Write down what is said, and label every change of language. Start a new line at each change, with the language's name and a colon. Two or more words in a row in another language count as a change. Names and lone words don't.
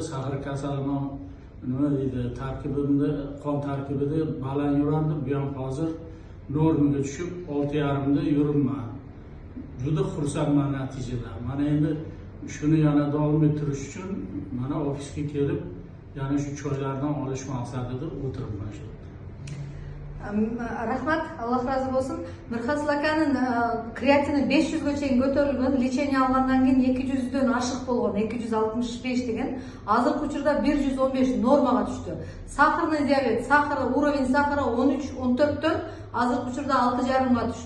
Uzbek: Sahr kasalim nima deydi, tarkibimda, qon tarkibida baland yurardi. Bu ham hozir normaga tushib, 6,5 da yuribman. Juda xursandman natijadan. Mana endi shuni yana davom ettirish uchun mana ofisga kelib, yana shu choylardan olish maqsadida o'tiribman shu.
Kyrgyz: Рахмат, Аллах разы болсын. Мирхасыл аканын креатини 500-ге чейин көтөрүлгөн, лечение алгандан кийин 200дөн ашык болгон, 265 деген. Азыркы учурда 115 нормага түштү.
Russian: Сахарный диабет, уровень сахара
Kyrgyz: 13-14төн азыркы учурда 6,5га түштү.